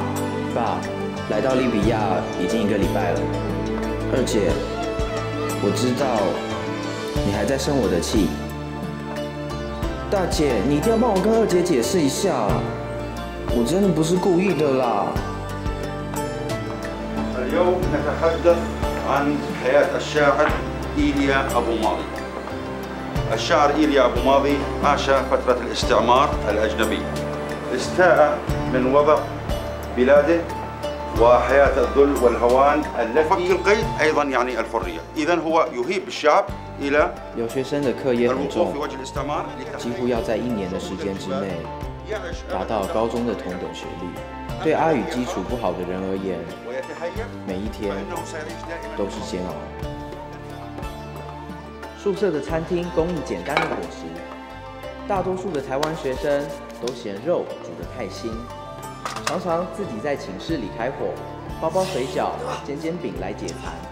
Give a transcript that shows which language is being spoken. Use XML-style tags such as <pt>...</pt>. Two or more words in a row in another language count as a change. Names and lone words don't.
<zh>爸，来到利比亚已经1个礼拜了。二姐，我知道你还在生我的气。大姐，你一定要帮我跟二姐解释一下，我真的不是故意的啦。</zh> <ar>اليوم نتحدث عن حياة الشاعر إيليا أبو ماضي. الشاعر إيليا أبو ماضي عاش فترة الاستعمار الأجنبي. استاء من وضع بلاده وحياة الذل والهوان التي فك القيد أيضا يعني الحرية. إذن هو يهيب الشعب إلى</ar> <zh>留学生的课业很重，几乎要在1年的时间之内达到高中的同等学历。对阿语基础不好的人而言，每一天都是煎熬。宿舍的餐厅供应简单的伙食，大多数的台湾学生都嫌肉煮得太腥，常常自己在寝室里开火，包包水饺、煎煎饼来解馋。</zh>